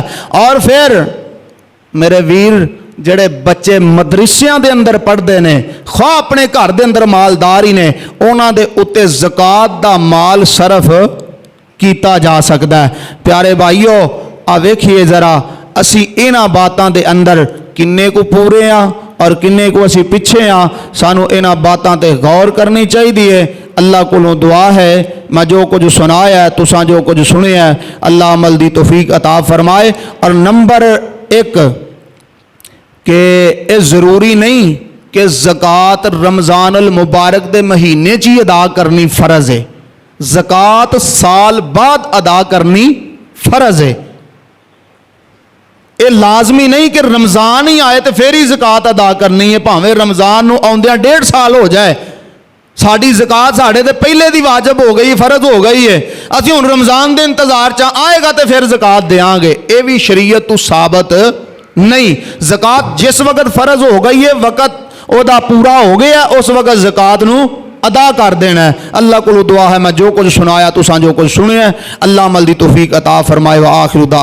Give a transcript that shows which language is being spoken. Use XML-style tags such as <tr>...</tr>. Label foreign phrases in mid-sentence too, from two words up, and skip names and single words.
<pa>ਔਰ ਫਿਰ ਮੇਰੇ ਵੀਰ ਜਿਹੜੇ ਬੱਚੇ ਮਦਰਸਿਆਂ ਦੇ ਅੰਦਰ ਪੜ੍ਹਦੇ ਨੇ, ਖਾ ਆਪਣੇ ਘਰ ਦੇ ਅੰਦਰ ਮਾਲਦਾਰ ਹੀ ਨੇ, ਉਹਨਾਂ ਦੇ ਉੱਤੇ ਜ਼ਕਾਤ ਦਾ ਮਾਲ ਸਰਫ ਕੀਤਾ ਜਾ ਸਕਦਾ ਹੈ। ਪਿਆਰੇ ਭਾਈਓ ਆ ਵੇਖੀਏ ਜ਼ਰਾ ਅਸੀਂ ਇਹਨਾਂ ਬਾਤਾਂ ਦੇ ਅੰਦਰ ਕਿੰਨੇ ਕੁ ਪੂਰੇ ਆ اور کنے کو اسی پیچھے ہاں، سانو انہاں باتاں تے غور کرنی چاہیے ہے۔ اللہ کولوں دعا ہے میں جو کچھ سنایا ہے تساں جو کچھ سنیا ہے اللہ عمل دی توفیق عطا فرمائے۔ اور نمبر 1 کہ یہ ضروری نہیں کہ زکوٰۃ رمضان المبارک دے مہینے چی ادا کرنی فرض ہے، زکوٰۃ سال بعد ادا کرنی فرض ہے۔</pa> <ur>یہ لازمی نہیں کہ رمضان ہی آئے تو پھر ہی زکوٰۃ ادا کرنی ہے،</ur> <pa>بھاویں رمضان نو آوندیاں 1.5 سال ہو جائے، ساڈی زکوٰۃ ساڈے تے پہلے دی واجب ہو گئی، فرض ہو گئی ہے، اسی ہن رمضان دے انتظار چ آئے گا تو پھر زکوٰۃ دیاں گے، یہ بھی شریعت تو ثابت نہیں۔ زکوٰۃ جس وقت فرض ہو گئی ہے، وقت او دا پورا ہو گیا، اس وقت زکوٰۃ نو ادا کر دینا ہے۔ اللہ کو دعا ہے میں جو کچھ سنایا تساں جو کچھ سنیا ہے اللہ عمل دی توفیق عطا فرمائے۔</pa>